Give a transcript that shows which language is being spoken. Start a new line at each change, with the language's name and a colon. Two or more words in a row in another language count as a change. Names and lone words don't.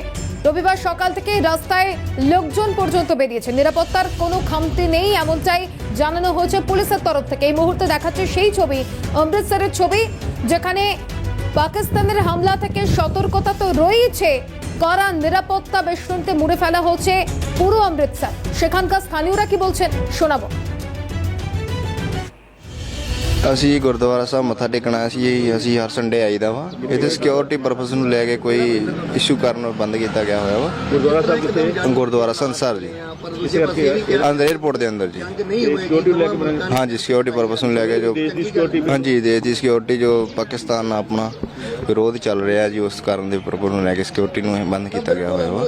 Bangla: রবিবার সকাল থেকে রাস্তায় লোকজন পর্যন্ত বেরিয়েছে, নিরাপত্তার কোনো খামতি নেই এমনটাই জানানো হয়েছে পুলিশের তরফ থেকে। এই মুহূর্তে দেখাচ্ছে সেই ছবি, অমৃতসরের ছবি, যেখানে পাকিস্তানের হামলা থেকে সতর্কতা তো রয়েছে, কড়া নিরাপত্তা বেষ্টনীতে মুড়ে ফেলা হচ্ছে পুরো অমৃতসর। সেখানকার স্থানীয়রা কি বলছেন, শোনাবো।
Punjabi: ਅਸੀਂ ਗੁਰਦੁਆਰਾ ਸਾਹਿਬ ਮੱਥਾ ਟੇਕਣਾ ਸੀ। ਅਸੀਂ ਹਰ ਸੰਡੇ ਆਈਦਾ ਵਾ। ਇੱਥੇ
English: security purpose
Punjabi: ਨੂੰ ਲੈ ਕੇ ਕੋਈ ਇਸ਼ੂ ਕਾਰਨ ਬੰਦ ਕੀਤਾ ਗਿਆ ਹੋਇਆ ਵਾ। ਗੁਰਦੁਆਰਾ ਸਾਹਿਬ ਕਿੱਥੇ? ਗੁਰਦੁਆਰਾ ਸੰਸਾਰ ਜੀ, ਅੰਦਰ 에어ਪੋਰਟ ਦੇ ਅੰਦਰ ਜੀ। ਹਾਂਜੀ,
English: security purpose
Punjabi: ਨੂੰ ਲੈ ਕੇ ਜੋ ਹਾਂਜੀ ਦੇਸ਼ ਦੀ ਸਿਕਿਉਰਿਟੀ ਜੋ ਪਾਕਿਸਤਾਨ ਨਾਲ ਆਪਣਾ ਵਿਰੋਧ ਚੱਲ ਰਿਹਾ ਜੀ, ਉਸ ਕਾਰਨ ਦੇ ਪਰਪਸ ਨੂੰ ਲੈ ਕੇ ਸਿਕਿਉਰਿਟੀ ਨੂੰ ਬੰਦ ਕੀਤਾ ਗਿਆ ਹੋਇਆ ਵਾ।